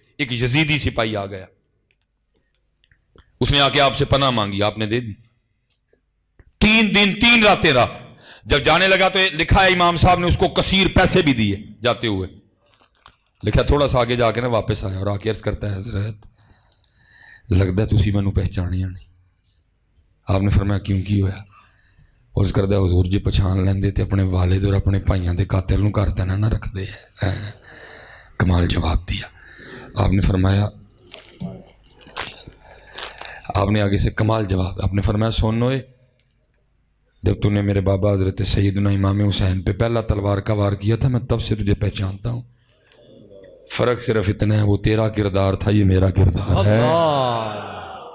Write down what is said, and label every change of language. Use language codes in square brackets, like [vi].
[ur] ایک یزیدی سپاہی آ گیا, اس نے آ کے آپ سے پناہ مانگی, آپ نے دے دی. 3 دن 3 راتیں رہا. جب جانے لگا تو لکھا ہے امام صاحب نے اس کو کثیر پیسے بھی دیے جاتے ہوئے. لکھا تھوڑا سا آگے جا کے نا واپس آیا اور آ کے عرض کرتا ہے حضرت لگتا ہے [pa] تسی مینوں پہچانیا نہیں. آپ نے فرمایا کیوں کی ہویا؟ اور اس کرتا ہے حضور جی پہچان لیندے تے اپنے والد اور اپنے بھائیاں دے قاتل نوں گھر تے نہ رکھ دے. [ur] کمال جواب دیا. آپ نے فرمایا, آپ نے آگے سے کمال جواب, آپ نے فرمایا سنو جب تو نے میرے بابا حضرت سیدنا امام حسین پہ پہلا تلوار کا وار کیا تھا میں تب سے تجھے پہچانتا ہوں. فرق صرف اتنا ہے وہ تیرا کردار تھا, یہ میرا کردار ہے.